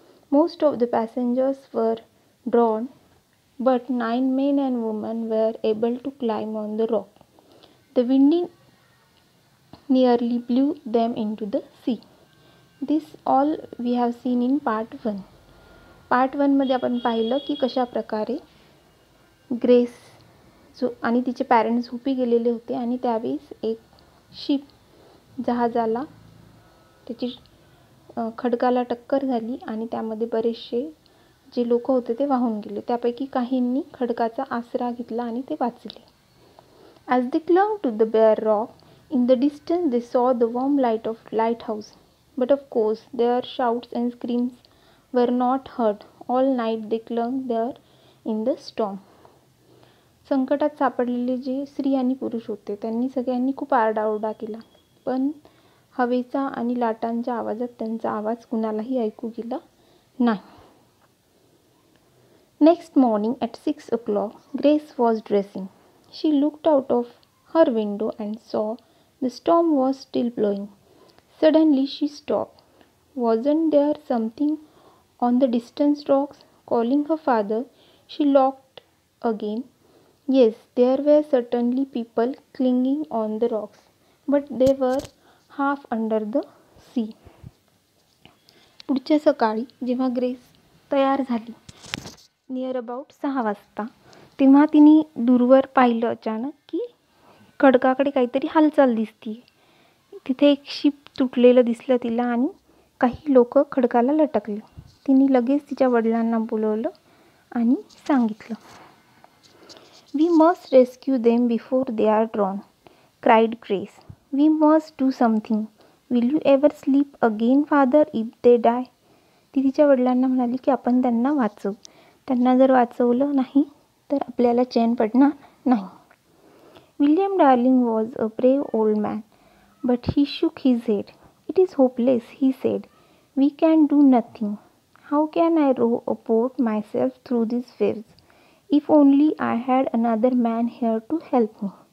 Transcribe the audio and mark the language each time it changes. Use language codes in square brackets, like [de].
[en] Most of the passengers were drowned, but 9 men and women were able to climb on the rock. The wind nearly blew them into the sea. This all we have seen in part 1. [mr] Part 1 मध्ये आपण पाहिलं की कशा प्रकारे grace आणि तिचे parents झोपी गेलेले होते आणि त्यावेळेस एक शिप जहाजाला त्याची खडकाला टक्कर झाली आणि त्यामध्ये बरेचसे जे लोक होते ते वाहून गेले. त्यापैकी काहींनी खडकाचा आसरा घेतला आणि ते वाचले. [en] As they clung to the bare rock, in the distance they saw the warm light of lighthouse. But of course their shouts and screams were not heard. All night they clung there in the storm. [mr] संकटात सापडलेले जे स्त्री आणि पुरुष होते त्यांनी सगळ्यांनी खूप आरडाओरडा केला, पण हवेचा आणि लाटांच्या आवाजात त्यांचा आवाज कुणालाही ऐकू गेला नाही. [en] Next morning at 6 o'clock, Grace was dressing. She looked out of her window and saw the storm was still blowing. Suddenly she stopped. Wasn't there something on the distant rocks? Calling her father, she looked again. Yes, there were certainly people clinging on the rocks, but they were half under the sea. [mr] पुढच्या सकाळी जेव्हा grace तयार झाली [en] near about [mr] 6 वाजता, तेव्हा तिने दूरवर पाहिलं अचानक की खडकाकडे काहीतरी हालचाल दिसतीये. तिथे एक शिप तुटलेलं दिसलं तिला आणि काही लोक खडकाला लटकले. तिने लगेच तिच्या वडिलांना बोलवलं आणि सांगितलं. [en] We must rescue them before they are drowned, cried Grace. We must do something. Will you ever sleep again, father, if they die? [mr] ती तिच्या वडिलांना म्हणाली की आपण त्यांना वाचवू. त्यांना जर वाचवलं नाही तर आपल्याला चैन पडणार नाही. [en] William Darling was a brave old man, but he shook his head. It is hopeless, he said. We can do nothing. How can I row a boat myself through these waves? If only I had another man here to help me.